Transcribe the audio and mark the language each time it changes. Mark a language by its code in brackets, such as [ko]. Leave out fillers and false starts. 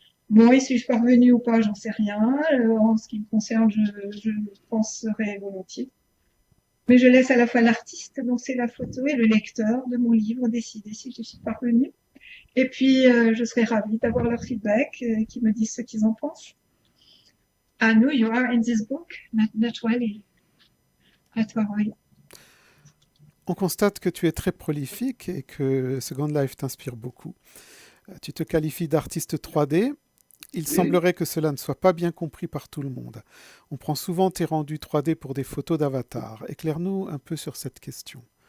[fr] Bon, y suis-je parvenue ou pas, j'en sais rien. En ce qui me concerne, je penserai volontiers. Mais je laisse à la fois l'artiste dont c'est la photo et le lecteur de mon livre décider si je suis parvenue. Et puis, je serais ravie d'avoir leur feedback, qui me disent ce qu'ils en pensent. [en] Anu, you are in this book, naturally. [fr] À toi, Roy. On constate que tu es très prolifique et que Second Life t'inspire beaucoup. Tu te qualifies d'artiste 3D. Il semblerait que cela ne soit pas bien compris par tout le monde. On prend souvent tes rendus 3D pour des photos d'avatar. Éclaire-nous un peu sur cette question.